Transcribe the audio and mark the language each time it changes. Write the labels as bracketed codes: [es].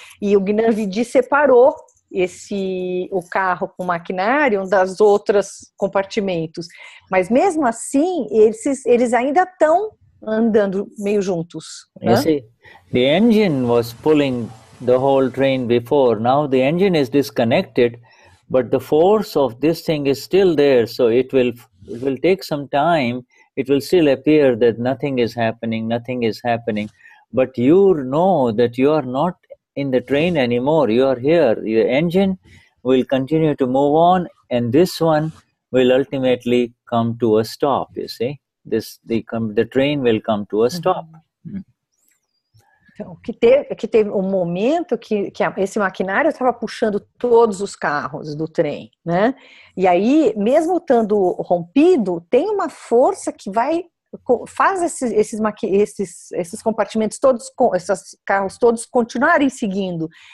[pt] E o Gnanvidhi separou o carro com o maquinário das outras compartimentos. Mas mesmo assim, eles ainda estão andando meio juntos. [en] You [pt] né? [en] see, the engine was pulling the whole train before. Now the engine is disconnected, but the force of this thing is still there. So it will take some time. It will still appear that nothing is happening. But you know that you are not in the train anymore. You are here. Your engine will continue to move on, and this one will ultimately come to a stop, you see. The train will come to a stop. [pt] Então, que teve um momento que esse maquinário estava puxando todos os carros do trem, né? E aí, mesmo estando rompido, tem uma força que faz esses compartimentos todos, esses carros todos continuarem seguindo.